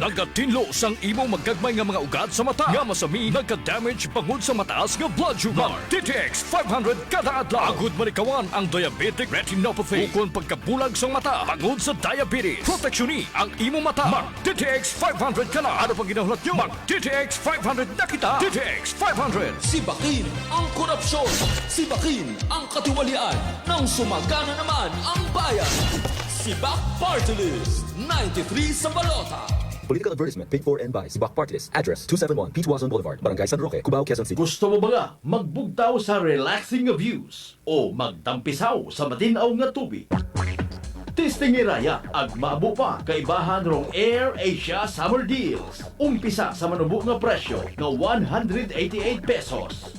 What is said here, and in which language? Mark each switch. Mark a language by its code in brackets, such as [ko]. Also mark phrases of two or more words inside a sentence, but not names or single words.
[hil] Nagatinlo sang imo magkagmay nga mga ugat sa mata. Nga masami nagka-damage bangod sa mataas nga [en] blood sugar. [hil] DTX 500 kada adlaw. Agud manikawan ang [en] diabetic retinopathy. [hil] Ukon pagkabulag sang mata bangod sa diabetes. Proteksyon ang imo mata. Mag DTX 500 kana. Ano pang ginahulat nyo? Mag DTX 500 na kita. DTX 500. [tl] Sibakin ang korupsyon. Sibakin ang katiwalian. Nang sumagana naman ang bayan. Sibak Party List. 93 sa balota. [en] Political advertisement paid for and by Sibak Party List. Address 271 P. Tuazon Boulevard, Barangay San Roque, Cubao, Quezon City. [akl] Gusto mo ba nga magbugtaw sa [en] relaxing views [akl] o magtampisaw sa matinaw nga tubig? Tistingiraya ag maabo pa kaibahan rong Air Asia Summer Deals. Umpisa sa manubo nga presyo nga 188 pesos.